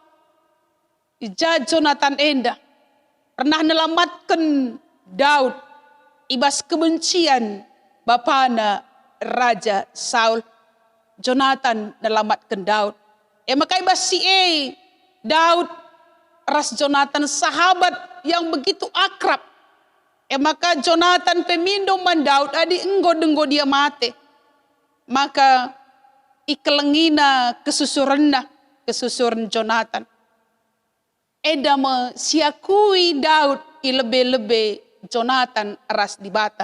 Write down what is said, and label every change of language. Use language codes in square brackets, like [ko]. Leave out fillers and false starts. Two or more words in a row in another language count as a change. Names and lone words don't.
[btx] Ija Jonathan enda pernah nelamatkan Daud ibas kebencian bapana Raja Saul. Jonathan nelamatkan Daud. Maka ibas si Daud ras Jonathan [id] sahabat yang begitu akrab. [btx] Maka Jonathan pemindo man Daud adi enggo-denggo dia mate. Maka ikelengina kesusuran Jonathan. Edama siakui Daud ilebe-lebe Jonathan ras di bata.